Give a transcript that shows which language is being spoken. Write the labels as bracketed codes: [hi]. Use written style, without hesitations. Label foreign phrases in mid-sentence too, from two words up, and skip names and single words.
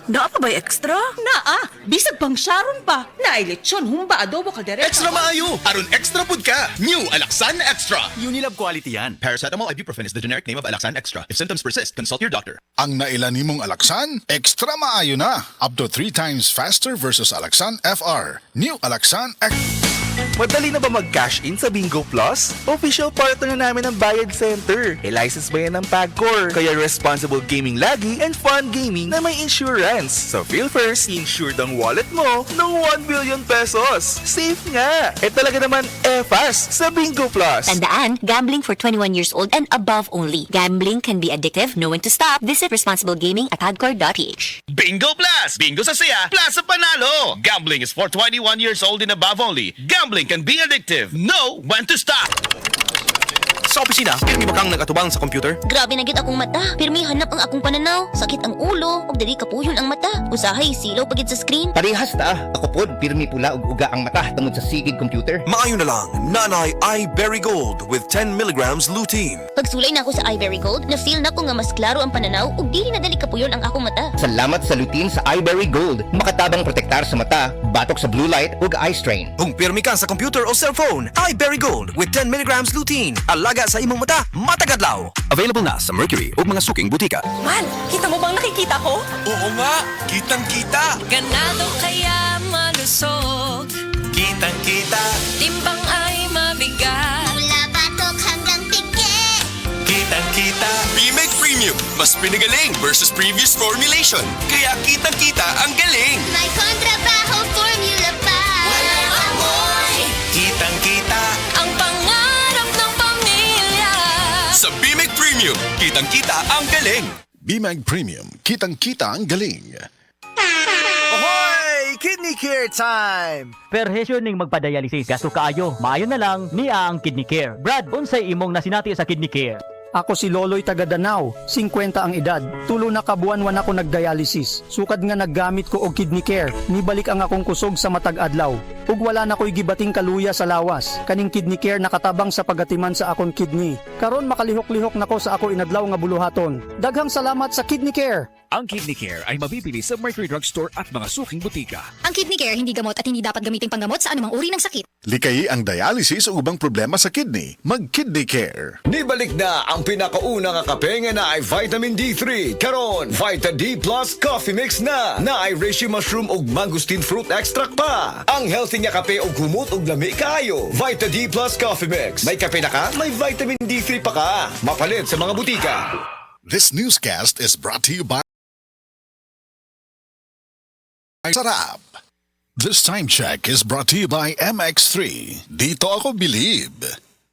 [ceb] Naa pa ba'y extra? Naa! Bisag pang Sharon pa. Naay lechon, humba, adobo, kaldereta. Extra maayo. Aron extra pud ka. New Alaksan Extra. [en] Unilab quality yan. Paracetamol ibuprofen is the generic name of Alaksan Extra. If symptoms persist, consult your doctor. [ceb] Ang nailan nimong Alaksan, extra maayo na. [en] Up to 3 times faster versus Alaksan FR. New Alaksan [tl] Madali na ba mag-cash in sa Bingo Plus? Official partner na namin ng Bayad Center. License ba yan ng PAGCOR? Kaya [en] responsible gaming [tl] lagi [en] and fun gaming [tl] na may insurance. So feel first, insured ang wallet mo ng 1 billion pesos. Safe nga! Talaga naman fast sa Bingo Plus. Tandaan, [en] gambling for 21 years old and above only. Gambling can be addictive, know when to stop. Visit responsible gaming at hardcore.ph. Bingo Plus! [tl] Bingo sa saya, plus sa panalo! [en] Gambling is for 21 years old and above only. Gambling can be addictive. Know when to stop! [ceb] Sa opisina, pirmi ba kang nagatubang sa computer? Grabe na gid akong mata. Pirmi hanap ang akong pananaw. Sakit ang ulo, ug dili kapuyon ang mata. Usahay silaw pagid sa screen. Parehas ta. Ako pod, pirmi pula ug uga ang mata tungod sa sigid computer. Maayo na lang, Nanay iBerry Gold [en] with 10 milligrams lutein. [ceb] Pagsulay na ako sa iBerry Gold, na-feel na ko nga mas klaro ang pananaw ug dili na dali kapuyon ang akong mata. Salamat sa lutein sa iBerry Gold. Makatabang protektar sa mata, batok sa [en] blue light [ceb] ug [en] eye strain. [ceb] Kung pirmi ka sa computer o cellphone, iBerry Gold [en] with 10 milligrams lutein. [ceb] Alaga sa imong mata, matagadlaw. Available na sa Mercury o mga suking butika. [tl] Man, kita mo bang nakikita ko? Oo nga, kitang-kita. Ganado kaya malusog, Kitang-kita. timbang ay mabigat. Mula batok hanggang pigit. Kitang-kita. Bimig Premium, mas pinagaling [en] versus previous formulation. [tl] Kaya kitang-kita ang galing. May kontrabaho formula pa. Walang amoy. Kitang-kita. Ang pangarap ng pamilya. Sa Bimig Premium, kitang-kita ang galing. BMAG Premium. Kitang-kita ang galing. [en] Ahoy! Kidney Care time! [ceb] Perhesyo ning magpa-dialysis. Gasto kaayo. Maayo na lang niya ang Kidney Care. Brad, unsay imong nasinati sa Kidney Care? Ako si Loloy taga Danau, 50 ang edad. Tulo na kabuan-wan ako nagdialysis. Sukad nga naggamit ko og Kidney Care. Nibalik ang akong kusog sa matag adlaw. Ug wala na ko'y gibating kaluya sa lawas. Kaning Kidney Care nakatabang sa pagatiman sa akong kidney. Karon makalihok-lihok nako sa ako inadlaw nga buluhaton. Daghang salamat sa Kidney Care. [tl] Ang Kidney Care ay mabibili sa Mercury Drugstore at mga suking butika. Ang Kidney Care hindi gamot at hindi dapat gamitin panggamot sa anumang uri ng sakit. [ceb] Likayi ang dialysis o ubang problema sa kidney. Mag-Kidney Care. Nibalik na ang pinakauna nga kape nga na ay vitamin D3. Karon, Vita D Plus Coffee Mix na ay [en] reishi mushroom [ceb] ug [en] mangosteen fruit extract [ceb] pa. Ang healthy nga kape og humot ug lami kaayo. Vita D Plus Coffee Mix. May kape na ka, may vitamin D3 pa ka. Mapalit sa mga butika. [en] This newscast is brought to you by Sarap. This time check is brought to you by MX3. [tl] Dito ako believe.